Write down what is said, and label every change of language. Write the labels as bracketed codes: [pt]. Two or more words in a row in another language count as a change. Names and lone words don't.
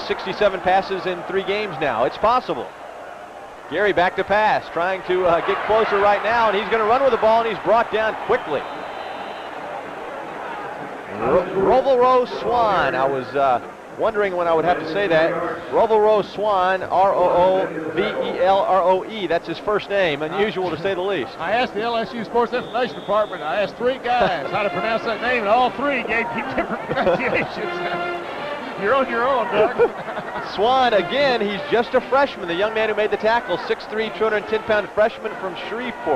[en] 67 passes in 3 games now. It's possible. Gary back to pass, trying to get closer right now, and he's going to run with the ball, and he's brought down quickly. Rovelro Swan. I was wondering when I would have to say that. Rovelro Swan, R-O-O-V-E-L-R-O-E. That's his first name. Unusual to say the least. I asked the LSU Sports Information Department, I asked 3 guys how to pronounce that name, and all 3 gave me different pronunciations. You're on your own, Doug. Swan, again, he's just a freshman. The young man who made the tackle, 6'3", 210-pound freshman from Shreveport.